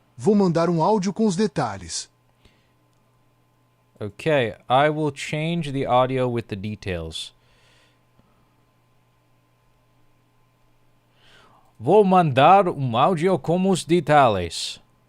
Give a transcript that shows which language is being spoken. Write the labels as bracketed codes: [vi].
[pt] Vou mandar áudio com os detalhes. [en] Okay, I will change the audio with the details. [pt] Vou mandar áudio com os detalhes.